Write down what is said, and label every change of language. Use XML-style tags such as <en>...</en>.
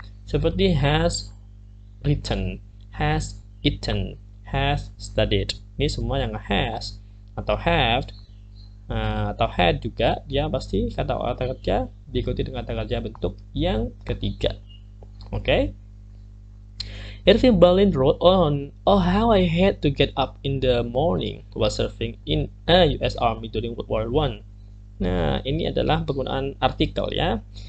<id>Seperti has written, has eaten, has studied. Ini semua yang has atau have atau had juga, dia pasti kata kerja diikuti dengan kata kerja bentuk yang ketiga. Oke.</id> <en>Irving Berlin wrote on, "Oh, how I had to get up in the morning while serving in a US Army during World War I."</en> <id>Nah, ini adalah penggunaan artikel ya.</id>